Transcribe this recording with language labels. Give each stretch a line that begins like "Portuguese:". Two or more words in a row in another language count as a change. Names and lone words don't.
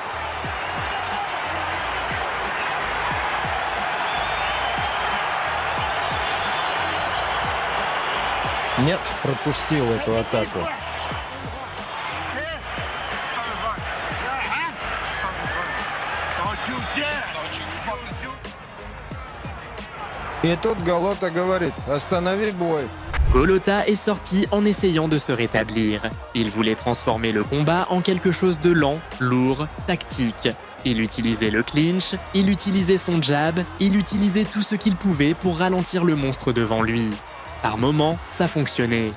Russian: Нет, пропустил эту атаку. И тут Голота говорит: останови бой.
French: Golota est sorti en essayant de se rétablir. Il voulait transformer le combat en quelque chose de lent, lourd, tactique. Il utilisait le clinch, il utilisait son jab, il utilisait tout ce qu'il pouvait pour ralentir le monstre devant lui. Par moments, ça fonctionnait.